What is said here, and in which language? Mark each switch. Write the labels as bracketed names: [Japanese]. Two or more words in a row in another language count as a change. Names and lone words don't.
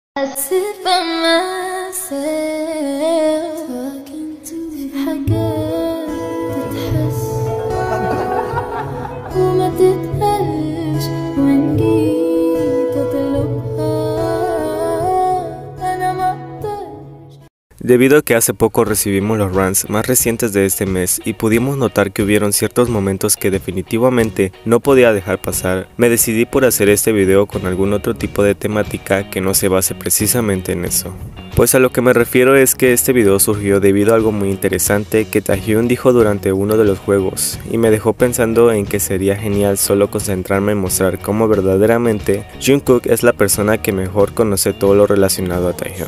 [English] I sit by myself talking to [Arabic] حاجات تتحس وما تتقالش وإن جيت أطلبها أنا ما أقدرش. [Spanish] Debido a que hace poco recibimos los runs más recientes de este mes y pudimos notar que hubieron ciertos momentos que definitivamente no podía dejar pasar, me decidí por hacer este video con algún otro tipo de temática que no se base precisamente en eso. Pues a lo que me refiero es que este video surgió debido a algo muy interesante que Taehyun dijo durante uno de los juegos y me dejó pensando en que sería genial solo concentrarme en mostrar cómo verdaderamente Jungkook es la persona que mejor conoce todo lo relacionado a Taehyun.